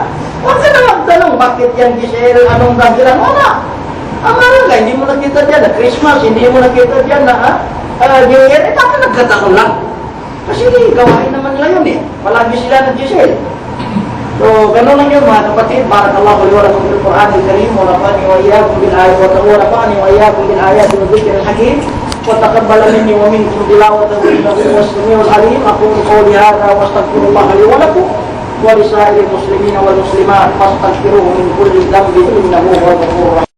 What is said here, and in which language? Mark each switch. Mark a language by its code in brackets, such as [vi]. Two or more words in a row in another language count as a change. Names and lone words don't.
[tl] Huwag ka na magtanong, bakit yan Giselle, anong dahilan? Wala. Ang marang hindi mo nakita dyan na Christmas, hindi mo nakita dyan na [en] New Year, [tl] bakit nagkatanong lang? Kasi gawain naman nila yun eh. Palagi sila ng Giselle. So, ganun lang yun mga kapatid. [ar] بارك الله لي ولكم بالقرآن الكريم ونفعني وإياكم بالآيات ونفعني وإياكم بالآيات والذكر الحكيم وتقبل مني ومنكم تلاوته إنه السميع العليم. أقول قولي هذا وأستغفر الله لي ولكم ولسائر المسلمين والمسلمات فاستغفروه من كل ذنب إنه هو الغفور الرحيم.